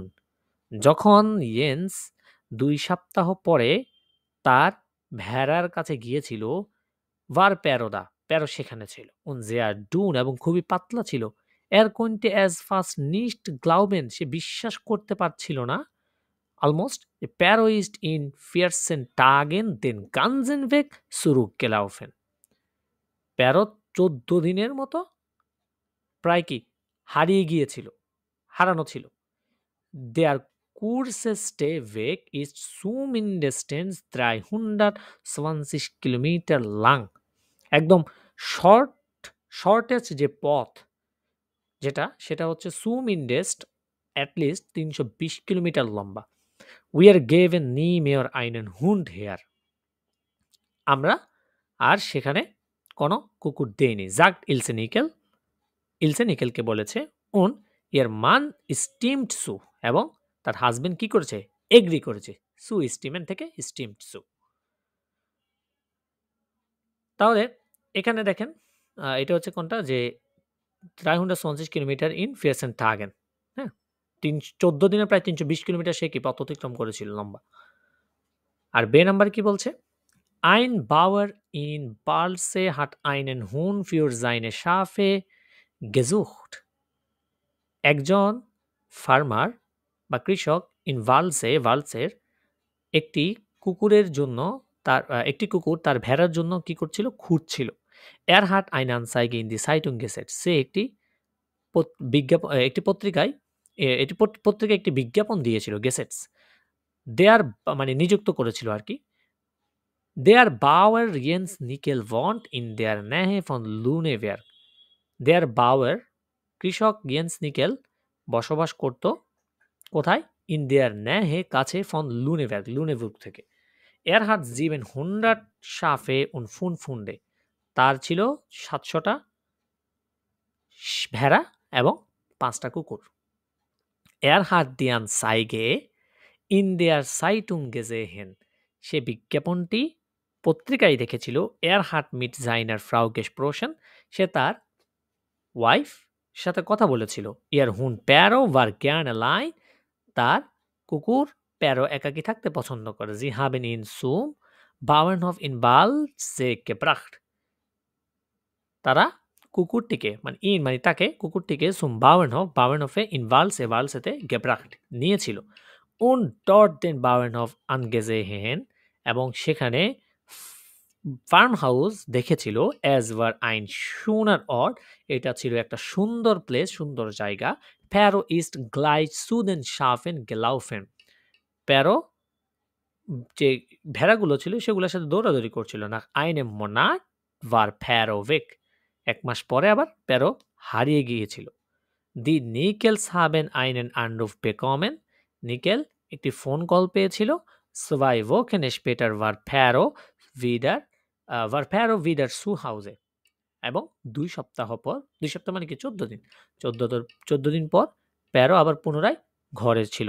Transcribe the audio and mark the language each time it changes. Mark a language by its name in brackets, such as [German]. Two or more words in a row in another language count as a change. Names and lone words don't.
[Bangla] যখন ইয়েন্স ২ সপ্তাহ পরে তার ভেড়ার কাছে গিয়েছিল, [German] war Pero da, [Bangla] প্যারো সেখানে ছিল। [German] und sehr dünn [Bangla] এবং খুবই পাতলা ছিল। [German] konnte es fast nicht glauben, [Bangla] সে বিশ্বাস করতে পারছিল না। [German] Almost, Pero ist in 14 Tagen den ganzen Weg zurückgelaufen. [Bangla] প্যারো ১৪ দিনের মতো প্রায় কি হারিয়ে গিয়েছিল, হারানো ছিল। [German] Der kürzeste Weg ist zumindest 320 Kilometer lang. [Bangla] একদম শর্টেস্ট যে পথ যেটা, সেটা হচ্ছে zumindest অ্যাটলিস্ট ৩২০ কিলোমিটার লম্বা। [German] Wir geben nie mehr einen Hund her. [Bangla] আমরা আর সেখানে কোনো কুকুর দেইনি। [German] sagt Ilse Nickel, [Bangla] ইলসে নিকেলকে বলেছে। [German] und ihr Mann stimmt zu [Bangla] এবং তার হাজবেন্ড কি করেছে, এগ্রি করেছে। [German] zu stimmen থেকে stimmt zu. [Bangla] তাহলে এখানে দেখেন এটা হচ্ছে কোনটা, যে 320 কিলোমিটার [German] in 14 Tagen, [Bangla] হ্যাঁ, 14 দিনে প্রায় 320 কিলোমিটার সে কি পথ অতিক্রম করেছিল লম্বা। আর বে নাম্বার কি বলছে, [German] Ein Bauer in Balse hat einen Hund für seine Schafe gesucht. [Bangla] একজন ফার্মার বা কৃষক ইন ভালসের একটি কুকুরের জন্য একটি কুকুর তার ভেড়ার জন্য কি করছিল, খুঁজছিল। [German] Er hat eine Anzeige in die Zeitung gesetzt. [Bangla] সে একটি পত্রিকায় একটি বিজ্ঞাপন দিয়েছিল, গেসেটস। দেয়ার মানে নিযুক্ত করেছিল আর কি। [German] Der Bauer Jens Nickel wohnt in der Nähe von Luneberg. Der Bauer [Bangla] কৃষক ইয়েন্স নিকেল বসবাস করত কোথায়, [German] in der Nähe [Bangla] কাছে, ফন লুনেবুর্গ থেকে। [German] Er hat 700 Schafe und 5 Hunde. [Bangla] তার ছিল 700টা ভেড়া এবং 5টা কুকুর। [German] Er hat die Anzeige in der Zeitung gesehen. [Bangla] সে বিজ্ঞাপনটি পত্রিকায় দেখেছিল। [German] Er hat mit seiner Frau gesprochen. [Bangla] সে তার ওয়াইফ সাথে কথা বলেছিল। [German] Ihr Hund প্যারো war gerne allein. [Bangla] তার কুকুর প্যারো একাকী থাকতে পছন্দ করে। [German] Sie haben ihn zum Bauernhof in Balse gebracht. [Bangla] তারা কুকুরটিকে মানে তাকে কুকুরটিকে [German] zum Bauernhofe in Balse gebracht [Bangla] নিয়েছিল। [German] und dort den Bauernhof angesehen [Bangla] এবং সেখানে ফার্ম হাউস দেখেছিল। [German] as war ein schöner Ort, [Bangla] এটা ছিল একটা সুন্দর প্লেস, সুন্দর জায়গা। [German] Pero ist gleich zu den Schafen gelaufen. [Bangla] প্যারো যে ভেড়াগুলো ছিল সেগুলোর সাথে দৌড়াদৌড়ি করছিল না। [German] einem Monat war Pero weg. [Bangla] 1 মাস পরে আবার প্যারো হারিয়ে গিয়েছিল। [German] Die Nickels haben einen Anruf bekommen. [Bangla] নিকেল একটি ফোন কল পেয়েছিল। [German] 2 Wochen später war Pero wieder zu Hause. [Bangla] এবং 2 সপ্তাহ পর, 2 সপ্তাহ মানে কি 14 দিন, 14 দিন পর প্যারো আবার পুনরায় ঘরে ছিল।